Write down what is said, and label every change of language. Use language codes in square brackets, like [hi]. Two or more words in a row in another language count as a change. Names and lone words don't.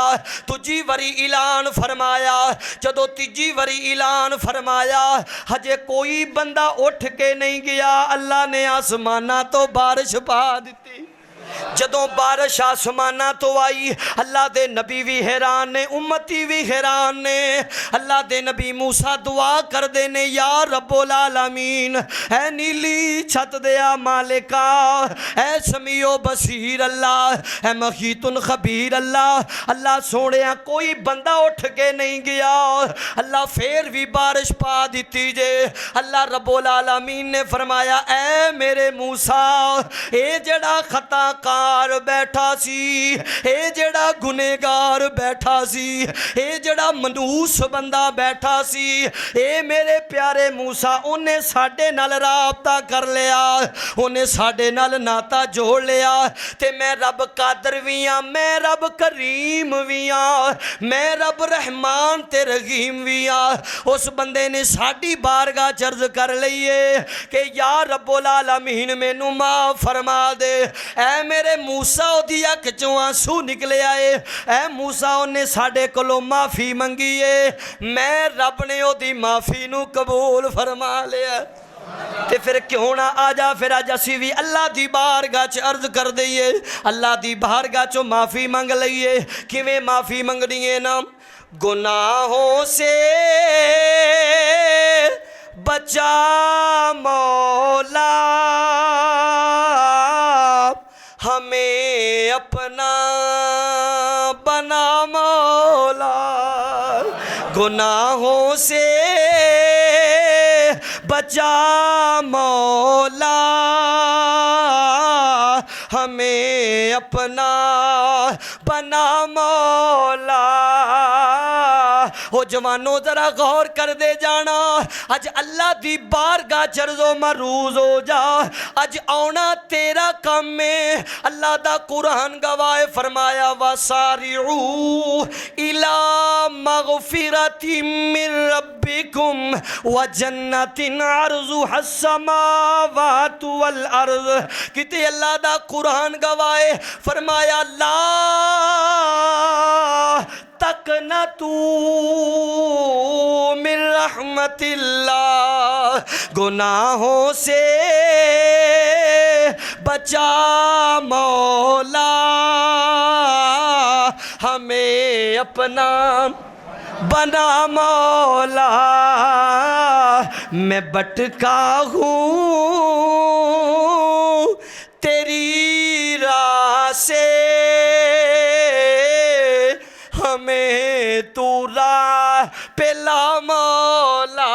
[pa] دوجی واری اعلان فرمایا، جدوں تیجی واری اعلان فرمایا ہجے کوئی بندہ اٹھ کے نہیں گیا. اللہ نے اسماناں توں بارش پا دتی. جدوں بارش اسماناں توں آئی، اللہ دے نبی وی حیران نے، امتی وی حیران نے. اللہ دے نبی موسیٰ دعا کردے نے, [ar] یا رب العالمین, [pa] اے نیلی چھت دیا مالکا، اے [ar] سمیع بصیر [pa] اللہ، اے [ar] محیط خبیر [pa] اللہ. اللہ سوہنیا کوئی بندہ اٹھ کے نہیں گیا۔ اللہ فیر وی بارش پا دتی جے. اللہ رب العالمین نے فرمایا، اے میرے موسیٰ، اے جیہڑا خطا کار بیٹھا سی، اے جیہڑا گنہگار بیٹھا سی، اے جیہڑا منحوس بندہ بیٹھا سی، اے میرے پیارے موسیٰ، اوہنے ساڈے نال رابطہ کر لیا، اوہنے ساڈے نال ناتا جوڑ لیا. تے میں رب قادر وی ہاں، میں رب کریم وی ہاں، میں رب رحمان تے رحیم وی ہاں. اس بندے نے ساڈی بارگاہ چ عرض کر لئی اے کہ [ar] یا رب العالمین [pa] مینوں معاف فرما دے. اے میرے موسیٰ اوہدی اکھ چوں اتھرو نکلے آئے. اے موسیٰ اوہنے ساڈے کولوں معافی منگی ہے، میں رب نے اوہدی معافی نوں قبول فرما لیا. تے فیر کیوں نہ آ جا، فیر اج اسیں وی اللہ دی بارگاہ چ عرض کر دئیے، اللہ دی بارگاہ چوں معافی منگ لئیے. کیویں معافی منگنی ہے نا, [ur] گناہوں سے بچا مولا، ہمیں اپنا بنا مولا. گناہوں سے بچا مولا، ہمیں اپنا بنا مولا. [pa] او جواناں ذرا غور کر دے جانا، اج اللہ دی بارگاہ چ عرض و معروض ہو جا. اج آنا تیرا کم ہے۔ اللہ دا قرآن گواہ اے فرمایا, [ar] وسارعوا إلى مغفرة من ربكم وجنة عرضها السماوات والأرض. [pa] کتے اللہ دا قرآن گواہ اے فرمایا, [ar] لا تقنطوا من رحمة الله, [ur] گناہوں سے بچا مولا، ہمیں اپنا بنا مولا. میں بھٹکا ہوں تیری راہ سے، ہمیں تو راہ پہ لا مولا.